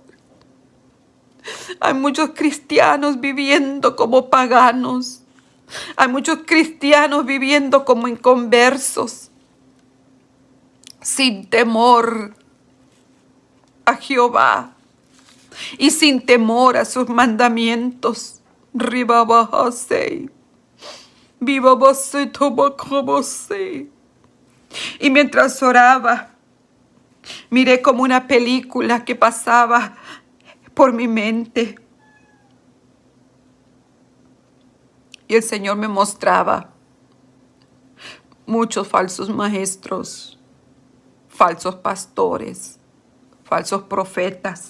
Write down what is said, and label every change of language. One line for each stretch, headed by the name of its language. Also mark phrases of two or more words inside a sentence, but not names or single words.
Spanish: Hay muchos cristianos viviendo como paganos. Hay muchos cristianos viviendo como inconversos, sin temor a Jehová y sin temor a sus mandamientos. Ribabajasei, vivabase, tobacabase. Y mientras oraba Miré como una película que pasaba por mi mente. Y el Señor me mostraba muchos falsos maestros, falsos pastores, falsos profetas.